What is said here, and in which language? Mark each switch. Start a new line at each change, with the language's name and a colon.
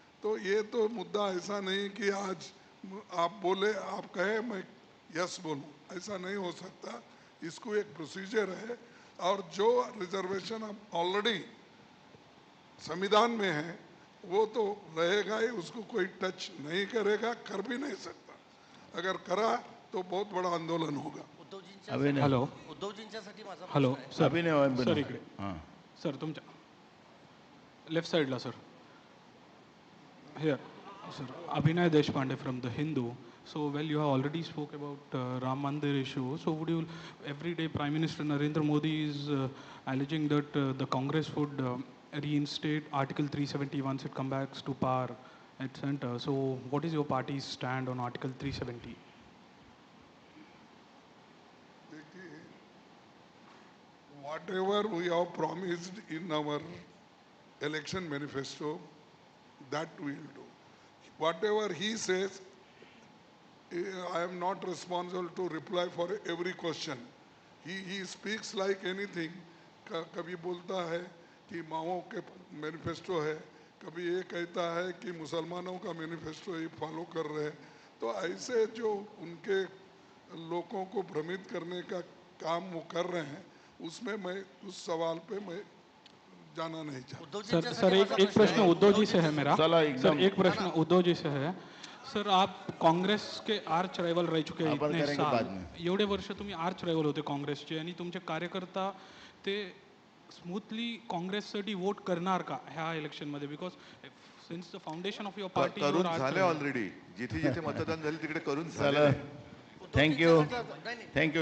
Hindi: तो ये तो मुद्दा ऐसा नहीं कि आज आप बोले, आप कहे मैं यस बोलूं, ऐसा नहीं हो सकता. इसको एक प्रोसीजर है, और जो रिजर्वेशन अब ऑलरेडी संविधान में है वो तो रहेगा ही, उसको कोई टच नहीं करेगा, कर भी नहीं सकता. अगर करा तो बहुत बड़ा आंदोलन होगा.
Marathi: हॅलो, उद्धवजींच्यासाठी माझा हॅलो प्रश्न आहे. सर इकडे सर तुमच्या लेफ्ट साइडला sir.
English: Here sir, Abhinay Deshpande from The Hindu. So, well, you have already spoke about Ram Mandir issue. So, would you, every day Prime Minister Narendra Modi is alleging that the Congress would reinstate Article 370 once it comes back to power at center. So, what is your party's stand on Article 370? Whatever we have promised in our election manifesto, that we will do. Whatever he says, I am not responsible to reply for every question. He speaks like anything.
Hindi: कभी बोलता है कि माओ के manifesto है, कभी ये कहता है कि मुसलमानों का मैनिफेस्टो ये फॉलो कर रहे हैं. तो ऐसे जो उनके लोगों को भ्रमित करने का काम वो कर रहे हैं, उसमें मैं उस सवाल पे मैं जाना नहीं चाहता. सर एक प्रश्न उद्धव जी से है मेरा. सर एक प्रश्न उद्धव जी से है. सर आप काँग्रेस के आर्च रायवल रह चुके हैं इतने साल.
Marathi: एवढे वर्ष तुम्ही आर्च रायवल होते काँग्रेसचे आणि तुमचे कार्यकर्ता ते स्मूथली काँग्रेससाठी वोट करणार का ह्या इलेक्शन मध्ये?
English: because since the foundation of your party
Marathi: करून झाले ऑलरेडी. जिथे जिथे मतदान झाले तिकडे करून झाले.
English: Thank you thank you.